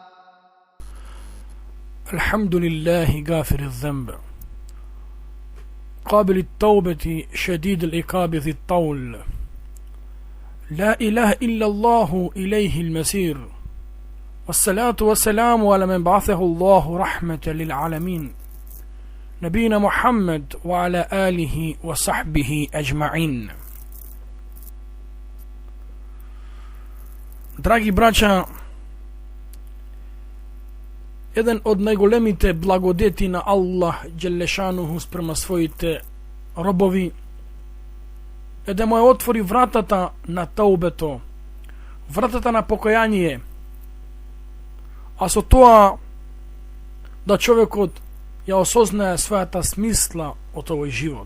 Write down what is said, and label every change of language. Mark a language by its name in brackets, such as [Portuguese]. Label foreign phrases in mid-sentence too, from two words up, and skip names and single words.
[Arabic] الحمد لله غافر الذنب قابل التوبة شديد العقاب ذي الطول لا إله إلا الله إليه المسير والصلاة والسلام على من بعثه الله رحمة للعالمين نبينا محمد وعلى آله وصحبه أجمعين. [Macedonian] Драги браќа, еден од најголемите благодети на Аллах Джелешануху спрема своите робови е да му отвори вратата на таубето, вратата на покаяние, а со тоа да човекот ја осознае својата смисла од овој живот.